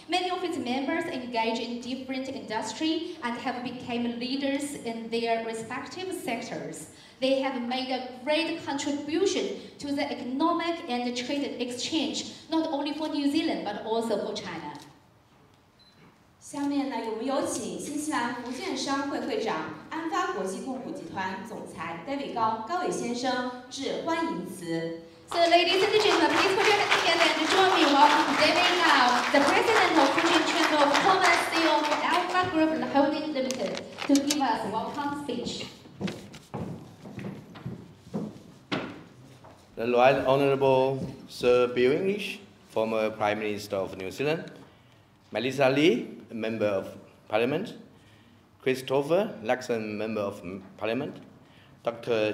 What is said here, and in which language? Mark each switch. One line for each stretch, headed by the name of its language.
English: Many of its members engage in different industries and have become leaders in their respective sectors. They have made a great contribution to the economic and trade exchange, not only for New Zealand, but also for China.
Chinese: 下面呢，我们有请新西兰福建商会会长、安发国际控股集团总裁 David 高炜先生致欢迎词。
English: So, ladies and gentlemen, please put your hands together and join me in welcoming David Gao, the president of Fujian Chamber of Commerce, CEO of Alpha Group Holding Limited, to give us a welcome speech. The Right Honourable Sir Bill English, former Prime Minister of New Zealand, Melissa Lee, a Member of Parliament, Christopher, Luxon Member of Parliament, Dr.